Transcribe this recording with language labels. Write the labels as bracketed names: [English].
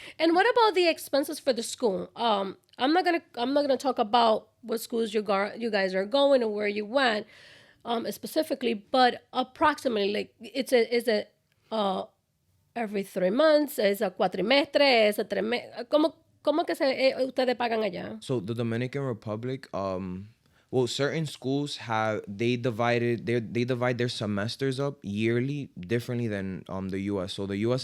[English] And what about the expenses for the school? I'm not gonna talk about what schools you guys are going or where you went, specifically, but approximately, like is it every 3 months? [Spanish] ¿Es a cuatrimestre? ¿Es a ¿Cómo que ustedes pagan allá? [English] So the Dominican Republic, well, certain schools they divide their semesters up yearly differently than the U.S. So the U.S.